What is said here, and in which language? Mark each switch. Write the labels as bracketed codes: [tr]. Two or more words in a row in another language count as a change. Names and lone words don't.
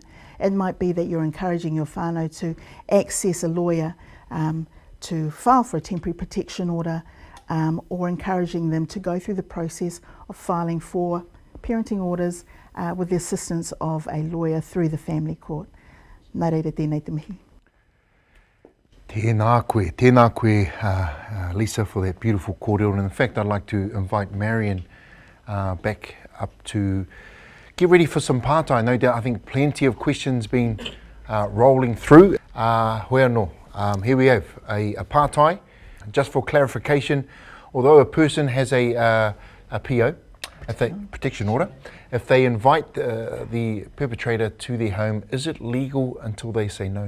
[en] It might be that you're encouraging your whānau to access a lawyer to file for a temporary protection order, or encouraging them to go through the process of filing for parenting orders with the assistance of a lawyer through the family court. [mi] Nā reira tēnei te mihi. Tēnā koe, [en] Lisa, for that beautiful kōrero. And in fact, I'd like to invite Marion back up to get ready for some pātai. No doubt, I think plenty of questions been rolling through. Whānau, here we have a pātai. Just for clarification, although a person has a PO, protection order, if they invite the perpetrator to their home, is it legal until they say no?